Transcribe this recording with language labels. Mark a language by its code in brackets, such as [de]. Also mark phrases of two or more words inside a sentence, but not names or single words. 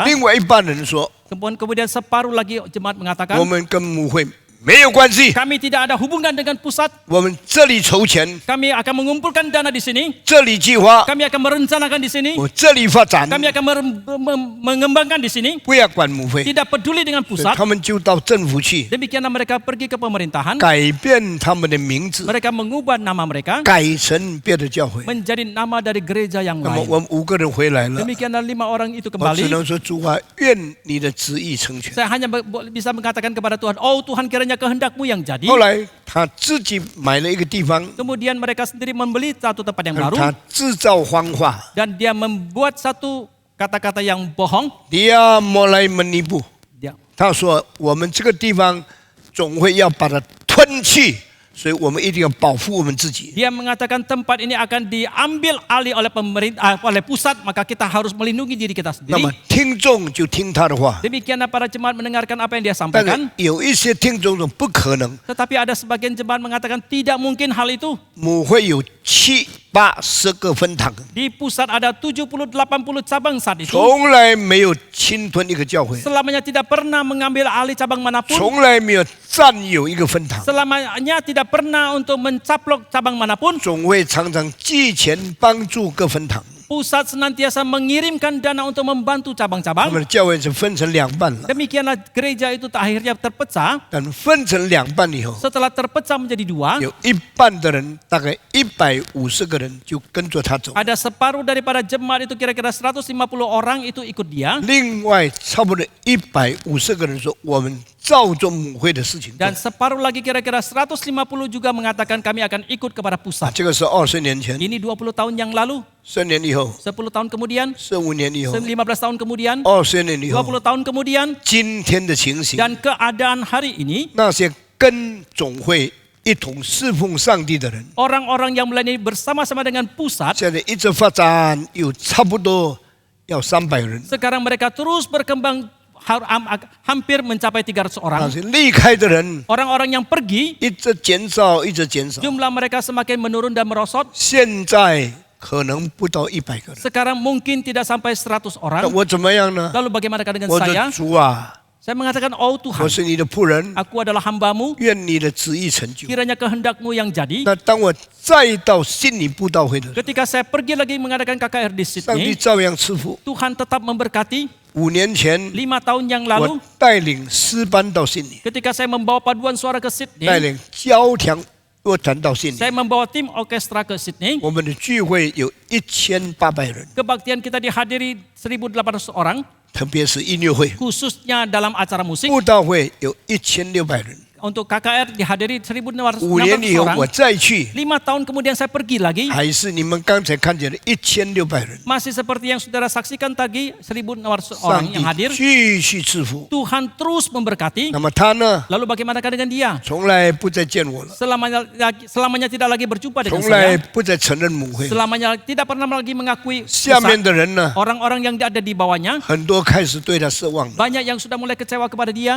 [zh] 另外一半人说， [id] Kemudian separuh lagi jemaat mengatakan [zh] 我们跟母会没有关系， [id] kami tidak ada hubungan dengan pusat. [zh] 我们这里筹钱， [id] Kami akan mengumpulkan dana di sini. [zh] 这里计划， [id] Kami akan merencanakan di sini. [zh] 我这里发展， [id] Kami akan mengembangkan di sini. [zh] 不要管母会。 [id] Tidak peduli dengan [zh] 所以 [id] pusat. [zh] 他们就到政府去， [id] Demikianlah mereka pergi ke pemerintahan. [zh] 改变他们的名字， [id] Mereka mengubah nama mereka [zh] 改成别的教会。 [id] menjadi nama dari gereja yang [zh] 那么 [id] lain. [zh] 我们5个人回来了， [id] Demikianlah 5 orang itu [zh] 我只 [id] kembali. [zh] 能说主啊，愿你的旨意成全。 [id] Saya hanya bisa mengatakan kepada Tuhan, oh Tuhan kiranya kehendakmu yang jadi. [zh] 后来他自己买了一个地方， [id] Kemudian mereka sendiri membeli satu tempat yang [zh] 他 [id] baru. [zh] 制造谎话， [id] Dan dia membuat satu kata-kata yang bohong. dia mulai menipu。 Dia, [zh] 他说我们这个地方总会要把它吞去，所以我们一定要保护我们自己。 [id] dia mengatakan tempat ini akan diambil alih oleh pemerintah, oleh pusat, maka kita harus melindungi diri kita [zh] 那么 [id] sendiri. [zh] 听众就听他的话， [id] Demikianlah para jemaat mendengarkan apa yang dia [zh] 但 [id] sampaikan. [zh] 是有一些听众说不可能， [id] Tetapi ada sebagian jemaat mengatakan tidak mungkin hal itu. [zh] 母会有7-8-10个分堂， [id] Di pusat ada 70-80 cabang saat itu. [zh] 从来没有侵吞一个教会， [id] Selamanya tidak pernah mengambil alih cabang manapun. [zh] 从来没有占有一个分堂， [id] Selamanya tidak pernah untuk mencaplok cabang manapun. [zh] 总会常常寄钱帮助各分堂。 [id] Pusat senantiasa mengirimkan dana untuk membantu [zh] 他 [id] cabang-cabang. [zh] 们的教会是分成2半了， [id] Demikianlah gereja itu akhirnya terpecah. [zh] 但分成2半以后， [id] Setelah terpecah menjadi 2, [zh] 有一半的人，大概150个人就跟着他走， [id] ada separuh daripada jemaat itu kira-kira 150 orang itu ikut dia. [zh] 另外差不多150个人说我们照着母会的事情做。 [id] Dan separuh lagi kira-kira 150 juga mengatakan kami akan ikut kepada pusat. [zh] 这个是20年前， [id] Ini 20 tahun yang lalu, [zh] 10 年以后， [id] 10 tahun kemudian, [zh] 15 年以后， [id] 15 tahun kemudian, [zh] 20 年以后， [id] 20 tahun kemudian, [zh] 今天的情形， [id] dan keadaan hari ini, [zh] 那些跟总会一同侍奉上帝的人， [id] orang-orang yang melayani bersama-sama dengan pusat, [zh] 现在一直发展，有差不多要300人。 [id] sekarang mereka terus berkembang hampir mencapai 300 orang. [zh] 但是离开的人 [id] Orang-orang yang pergi, [zh] 一直减少，一直减少， [id] jumlah mereka semakin menurun dan merosot. [zh] 现在可能不到100个人。 [id] Sekarang mungkin tidak sampai 100 [zh] 那 [id] orang. [zh] 我怎么样呢？ [id] Lalu bagaimana dengan [zh] 我的 [id] saya? [zh] 主啊， [id] Saya mengatakan, oh [zh] 我 [id] Tuhan, [zh] 是你的仆人， [id] aku adalah hambamu, [zh] 愿你的旨意成就。 [id] kiranya kehendakmu yang jadi. [zh] 那当我再到悉尼布道会的时候， [id] Ketika saya pergi lagi mengadakan KKR di [zh] 上帝 [id] Sydney, [zh] 照样赐福。 [id] Tuhan tetap memberkati. [zh] 5 年前， [id] 5 tahun yang [zh] 我 [id] lalu, [zh] 带领诗班到悉尼， [id] ketika saya membawa paduan suara ke [zh] 带 [id] Sydney, [zh] 领交响乐团到悉尼。 [id] saya membawa tim orkestra ke Sydney. [zh] 我们的聚会有1800人， [id] Kebaktian kita dihadiri 1.800 orang, [zh] 特别是音乐会。 [id] khususnya dalam acara musik. [zh] 布道会有1600人。 [id] Untuk KKR dihadiri 1.600 [zh] 5 年以后我 [id] orang. [zh] 再去， [id] 5 tahun kemudian saya pergi lagi. [zh] 还是你们刚才看见的1600人。 [id] Masih seperti yang saudara saksikan tadi, 1.600 orang [zh] 上 [id] yang hadir. [zh] 帝继续赐福。 [id] Tuhan terus memberkati. [zh] 那么他呢， [id] Lalu bagaimana dengan dia? [zh] 从来不再见我了， [id] Selamanya tidak lagi berjumpa dengan [zh] 从来 [id] saya. [zh] 不再承认母会。 [id] Selamanya tidak pernah lagi mengakui [zh] 下面 [id] pusat. [zh] 的人呢， [id] Orang-orang yang ada di bawahnya, [zh] 很多开始对他失望了， [id] banyak yang sudah mulai kecewa kepada dia.